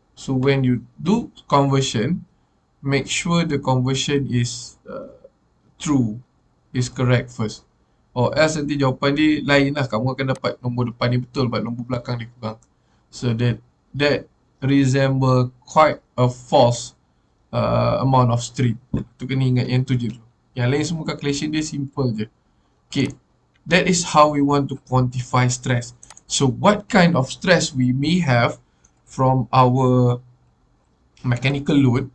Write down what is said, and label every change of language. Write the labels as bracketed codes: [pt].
[en] So when you do conversion, make sure the conversion is true, is correct first. [ms] Or else nanti jawapan dia lain lah. Kamu akan dapat nombor depan ni betul, but nombor belakang dia kurang. [en] So that resemble quite a false amount of strain. [ms] Tu kena ingat yang tu je. Yang lain semua calculation dia simple je. [en] Okay, that is how we want to quantify stress. So what kind of stress we may have from our mechanical load?